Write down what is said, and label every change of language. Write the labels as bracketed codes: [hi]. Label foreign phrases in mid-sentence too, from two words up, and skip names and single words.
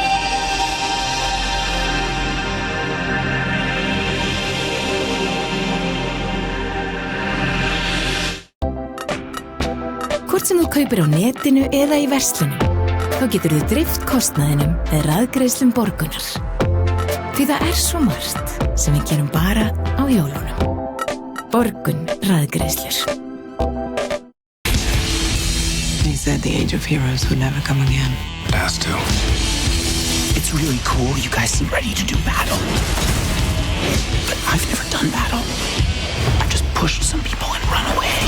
[is] Hvort sem þú kaupir á netinu eða í verslunum, þá getur þú dreift kostnaðinum með raðgreiðslum Borgunar. Því það er svo margt sem við gerum bara á jólunum. Borgun raðgreiðslur. [en] They said the age of heroes would never come again. Has to. It's really cool. You guys seem ready to do battle. But I've never done battle. I've just pushed some people and run away.